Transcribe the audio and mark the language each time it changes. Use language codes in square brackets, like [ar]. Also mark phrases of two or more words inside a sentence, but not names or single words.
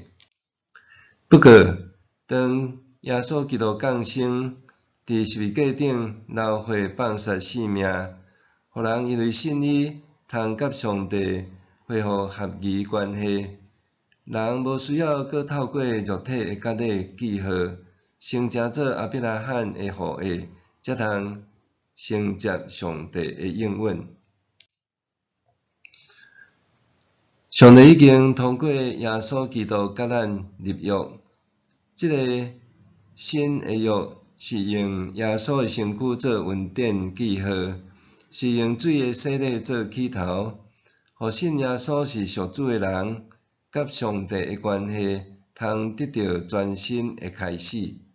[nan] 不过，当耶稣基督降生，伫十字架顶流血放杀性命，互人因为信伊，通甲上帝恢复合宜关系。人无需要搁透过肉体的割礼记号，先成做阿必拉罕的后裔，才通承接上帝的应允。上帝已经通过耶稣基督甲咱立约，这个新的约是用耶稣的身躯做恩典记号，是用水的洗礼做起头，互信耶稣是属主的人，甲上帝的关系通得到全新的开始。